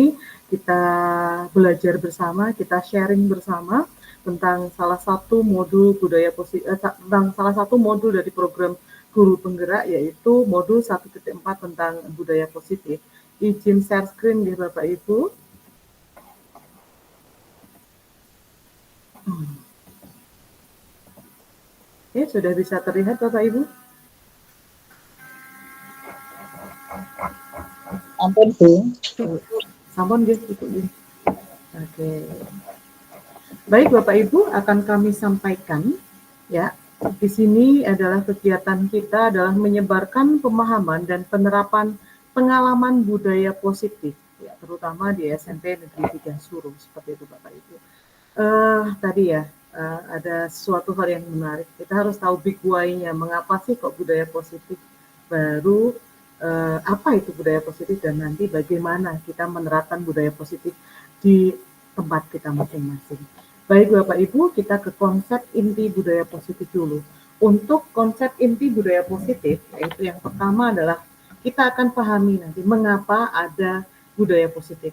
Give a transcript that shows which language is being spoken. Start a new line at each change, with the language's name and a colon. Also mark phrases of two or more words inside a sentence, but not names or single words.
Indonesian: Kita belajar bersama, kita sharing bersama tentang salah satu modul budaya positif, tentang salah satu modul dari program Guru Penggerak yaitu modul 1.4 tentang budaya positif. Izin share screen ya Bapak Ibu. Oke, sudah bisa terlihat Bapak Ibu?
Javanese: Ampun Bu. Sampun guys, Ibu. Oke.
Indonesian: Baik Bapak Ibu, akan kami sampaikan ya. Di sini adalah kegiatan kita adalah menyebarkan pemahaman dan penerapan pengalaman budaya positif ya, terutama di SMP Negeri 3 Suruh, seperti itu Bapak Ibu. Tadi ya, ada suatu hal yang menarik. Kita harus tahu
English: big why-
Indonesian: nya, mengapa sih kok budaya positif, baru apa itu budaya positif, dan nanti bagaimana kita menerapkan budaya positif di tempat kita masing-masing. Baik Bapak Ibu, kita ke konsep inti budaya positif dulu. Untuk konsep inti budaya positif, yaitu yang pertama adalah kita akan pahami nanti mengapa ada budaya positif.